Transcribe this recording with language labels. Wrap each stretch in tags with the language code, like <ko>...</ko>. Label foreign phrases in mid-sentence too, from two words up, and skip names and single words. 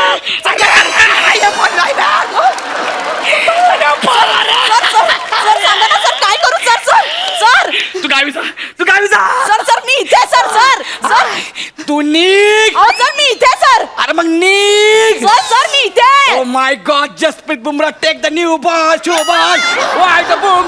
<mr>सर सांगा ना सर काय करू सर सर सर तू गावी जा. सर सर मी इथे आहे, सर सर सर तू निघ. अहो सर मी इथे आहे, सर अरे मग निघ. सर सर मी इथे आहे.</mr> <en>Oh my God, Jasprit Bumrah, take the new ball, show ball. Why the</en>